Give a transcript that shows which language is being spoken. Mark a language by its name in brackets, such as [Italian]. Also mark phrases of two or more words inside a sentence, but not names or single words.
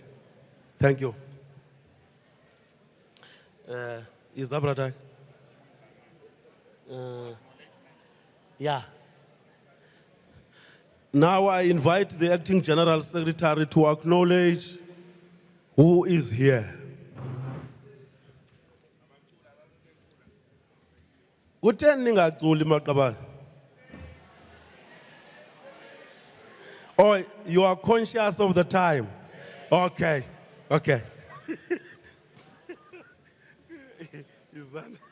[English] Thank you. Is that brother? Yeah. Now I invite the Acting General Secretary to acknowledge who is here. [Xhosa] Kutheni ningaculi maqabane? [English] Oh, you are conscious of the time. Okay. Is that?